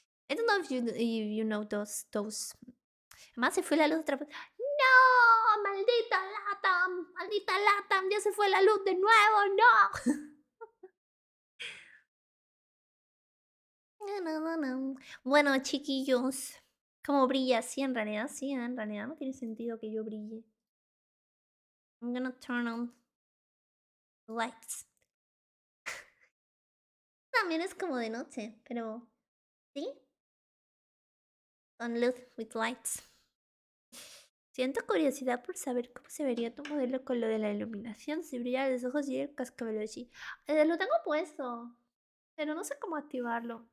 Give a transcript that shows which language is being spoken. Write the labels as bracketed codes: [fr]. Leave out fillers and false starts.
[en] I don't know if you know those. [es] Además se fue la luz otra vez. ¡No! ¡Maldita lata! ¡Ya se fue la luz de nuevo! ¡No! No. Bueno, chiquillos, ¿cómo brilla? Sí, en realidad no tiene sentido que yo brille. [en] I'm gonna turn on the lights. [es] También es como de noche, pero ¿sí? Con luz, [en] with lights. [es] Siento curiosidad por saber cómo se vería tu modelo con lo de la iluminación, si brillan los ojos y el cascabel así. Lo tengo puesto, pero no sé cómo activarlo.